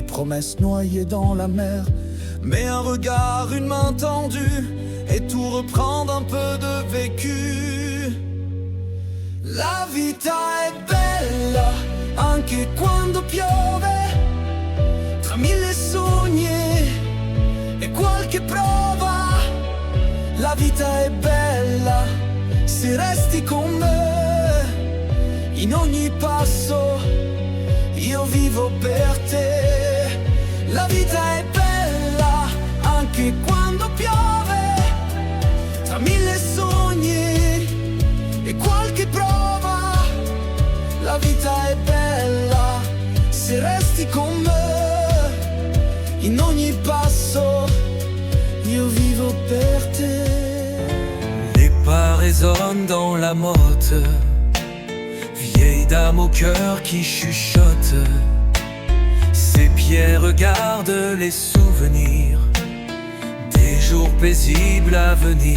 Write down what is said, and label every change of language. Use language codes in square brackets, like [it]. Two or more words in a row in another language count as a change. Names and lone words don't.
[fr] promesses noyées dans la mer. Mais un regard, une main tendue, et tout reprendre un peu de vécu. [it] La vita è bella anche quando piove, tra mille sogni e qualche prova. La vita è bella se resti con me, in ogni passo io vivo per te. La vita è bella anche quando piove, tra mille sogni e qualche prova. La vita è bella se resti con me, in ogni passo io vivo per te. [fr] Les pas résonnent dans la motte, vieille dame au cœur qui chuchote. Ses pieds regardent les souvenirs des jours paisibles à venir.